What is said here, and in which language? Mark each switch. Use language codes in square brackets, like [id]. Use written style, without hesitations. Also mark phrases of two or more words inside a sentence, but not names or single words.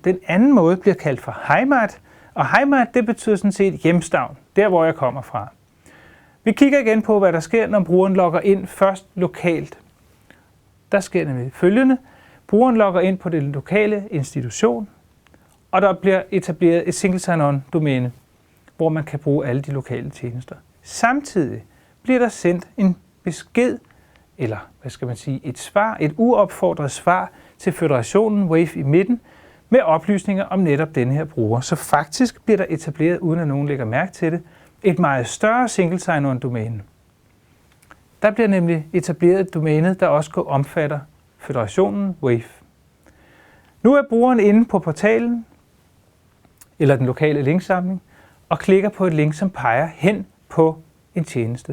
[da] Den anden måde bliver kaldt for heimat, og heimat det betyder sådan set hjemstavn, der hvor jeg kommer fra. Vi kigger igen på, hvad der sker, når brugeren logger ind først lokalt. Der sker nemlig følgende. Brugeren logger ind på den lokale institution, og der bliver etableret et [en] single sign-on [da] domæne, hvor man kan bruge alle de lokale tjenester. Samtidig bliver der sendt en besked, eller hvad skal man sige, et uopfordret svar til føderationen wayf i midten, med oplysninger om netop denne her bruger. Så faktisk bliver der etableret, uden at nogen lægger mærke til det, et meget større [en] single sign-on [da] domæne. Der bliver nemlig etableret et domæne, der også omfatter føderationen wayf. Nu er brugeren inde på portalen, eller den lokale linksamling, og klikker på et link, som peger hen på en tjeneste.